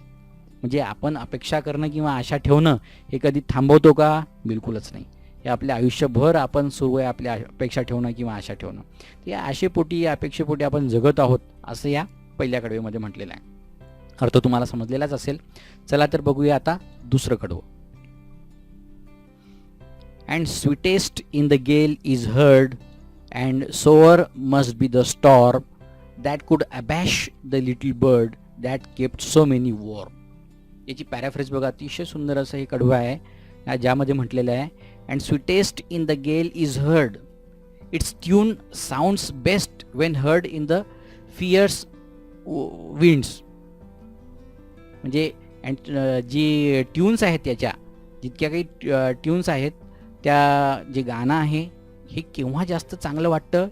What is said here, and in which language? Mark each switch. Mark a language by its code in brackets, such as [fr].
[mr] म्हणजे आपण अपेक्षा करणं किंवा आशा ठेवणं हे कधी थांबवतो का? बिलकुलच नाही. हे आपल्या आयुष्यभर आपण सुरू आहे आपल्या अपेक्षा ठेवणं किंवा आशा ठेवणं. या आशेपोटी, या अपेक्षेपोटी आपण जगत आहोत असं या पहिल्या कडवेमध्ये म्हटलेलं आहे. अर्थ तुम्हाला समजलेलाच असेल. चला तर बघूया आता दुसरं कडवं. [en] And sweetest in the gale is heard, and sower must be the storm that could abash the little bird that kept so many warm. [mr] याची पॅराफ्रेज बघा, अतिशय सुंदर असं हे कडवं आहे ज्यामध्ये म्हटलेलं आहे, [en] And sweetest in the gale is heard, its tune sounds best when heard in the fierce winds. [mr] म्हणजे जी ट्यून्स आहेत, त्याच्या जितक्या काही ट्यून्स आहेत, त्या जे गाणं आहे हे केव्हा जास्त चांगलं वाटतं?